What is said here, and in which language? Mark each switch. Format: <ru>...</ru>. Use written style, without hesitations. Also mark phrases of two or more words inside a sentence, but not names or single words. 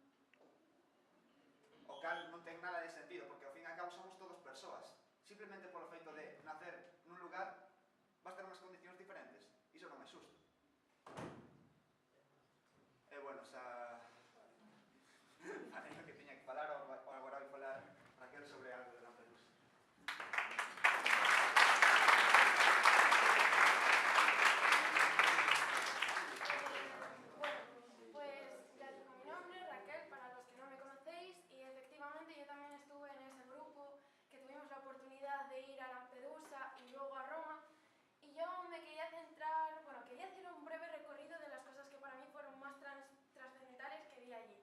<gl>O cal non ten nada de sentido, porque ao fin e ao cabo somos todos persoas. Simplemente polo feito de nacer nun lugar, vas ter unhas condicións diferentes. Iso non é xusto. E bueno, xa... falei o que tiña que falar, agora vai falar Raquel sobre algo de Lampedusa.</gl> <es>Yo también estuve en ese grupo que tuvimos la oportunidad de ir a Lampedusa y luego a Roma, y yo me quería centrar, bueno, quería hacer un breve recorrido de las cosas que para mí fueron más trascendentales que vi allí.</es>